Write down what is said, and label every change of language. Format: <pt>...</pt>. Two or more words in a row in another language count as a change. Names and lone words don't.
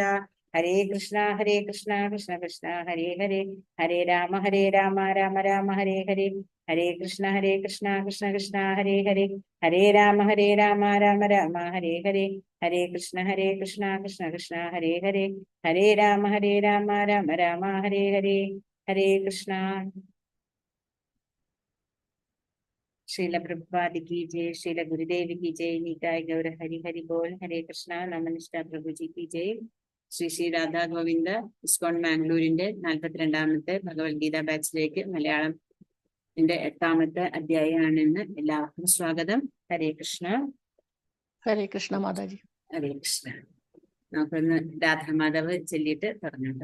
<sa>ഹരേ കൃഷ്ണ ഹരേ കൃഷ്ണ കൃഷ്ണ കൃഷ്ണ ഹരേ ഹരേ ഹരേ രാമ രാമ രാമ ഹരേ ഹരേ. ഹരേ കൃഷ്ണ കൃഷ്ണ കൃഷ്ണ ഹരേ ഹരേ ഹരേ രാമ രാമ രാമ ഹരേ ഹരേ. ഹരേ കൃഷ്ണ കൃഷ്ണ കൃഷ്ണ ഹരേ ഹരേ ഹരേ രാമ രാമ രാമ ഹരേ ഹരേ. ഹരേ കൃഷ്ണ.</sa> <hi>श्रील प्रभुपाद की जय. श्रील गुरुदेव की जय. निताय गौर हरि हरि बोल. हरे कृष्ण. നമനിഷ്ഠ പ്രഭുജി की जय.</hi> <ml>ശ്രീ രാധാ ഗോവിന്ദ ഇസ്കോൺ മാംഗ്ലൂരിന്റെ 42ാമത്തെ ഭഗവത്ഗീത ബാച്ചിലേക്ക് മലയാളം 8ാമത്തെ അധ്യായമാണെന്ന് എല്ലാവർക്കും സ്വാഗതം. ഹരേ കൃഷ്ണ. ഹരേ കൃഷ്ണ മാതാജി. ഹരേ കൃഷ്ണ. നമുക്കൊന്ന് രാധാമാധവ് ചൊല്ലിയിട്ട് തുടങ്ങാം.</ml>